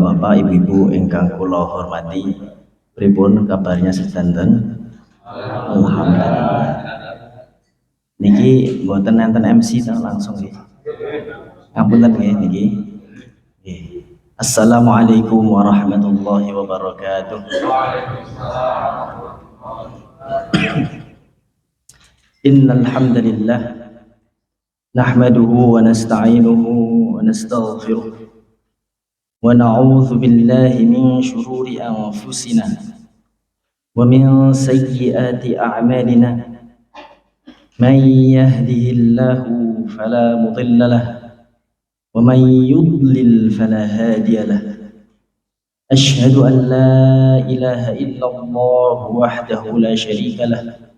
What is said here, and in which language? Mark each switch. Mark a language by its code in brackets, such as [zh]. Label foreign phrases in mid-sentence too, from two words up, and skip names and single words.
[jv] Bapak-bapak, ibu-ibu ingkang kula hormati, pripun kabarnya sedanten? Alhamdulillah. Niki mboten enten MC ta langsung nggih. Ngapunten nggih niki. Nggih. [ar] السلام عليكم ورحمة الله وبركاته. إن الحمد لله نحمده ونستعينه ونستغفره. ونعوذ بالله من شرور أنفسنا ومن سيئات أعمالنا من يهده الله فلا مضل له ومن يضلل فلا هادي له أشهد أن لا إله إلا الله وحده لا شريك له